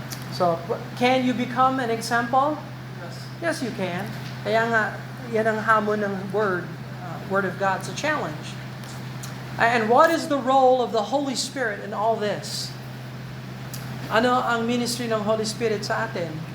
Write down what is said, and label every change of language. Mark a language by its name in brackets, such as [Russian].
[English] So, can you become an example? Yes, you can. [Filipino] Kaya nga, yan ang hamon ng Word of God. [English] It's a challenge. And what is the role of the Holy Spirit in all this? [Filipino] Ano ang ministry ng Holy Spirit sa atin?